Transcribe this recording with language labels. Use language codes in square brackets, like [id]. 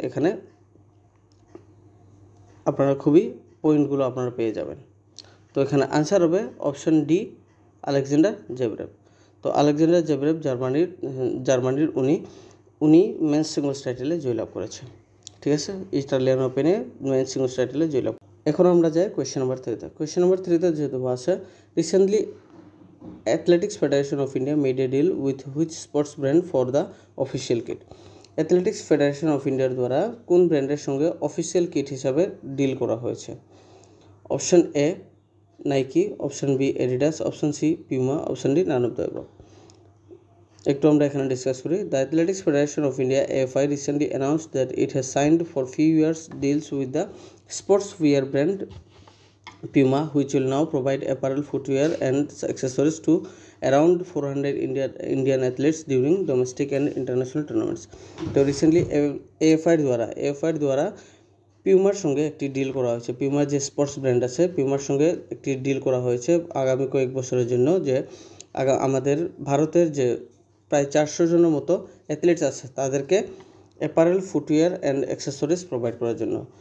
[bn] এখানে আপনারা খুবই পয়েন্টগুলো আপনারা পেয়ে যাবেন। তো এখানে আনসার হবে অপশন ডি আলেকজান্ডার জেভরেভ। তো আলেকজান্ডার জেভরেভ জার্মানির উনি মেন্স সিঙ্গলস টাইটেলে জয়লাভ করেছে। ঠিক আছে, ইটালিয়ান ওপেনে মেন্স সিঙ্গলস টাইটেলে জয়লাভ। এখন আমরা যাই কোয়েশ্চেন নাম্বার 3-তে। [en] question number [bn] 3-তে যেহেতু আছে, [en] Recently Athletics Federation of India made a deal with which sports brand for the official kit? [bn] Athletics federation of ইন্ডিয়ার দ্বারা কোন ব্র্যান্ডের সঙ্গে অফিসিয়াল কিট হিসাবে ডিল করা হয়েছে? [en] Option A Nike, option B Adidas, option C Puma, option D none of the above. [bn] একটু আমরা এখানে ডিসকাস করি। [en] The athletics federation of India AFI recently announced that it has signed for few years deals with the sportswear brand Puma, which will now provide apparel, footwear and accessories to around 400 Indian athletes during domestic and international tournaments. [bn] তো recently AFI দ্বারা পিউমার সঙ্গে একটি deal করা হয়েছে। পিউমার যে sports brand আছে, পিউমার সঙ্গে একটি ডিল করা হয়েছে আগামী কয়েক বছরের জন্য, যে আমাদের ভারতের যে প্রায় 400 জনের মতো অ্যাথলেটস আছে তাদেরকে apparel, footwear and accessories provide করার জন্য।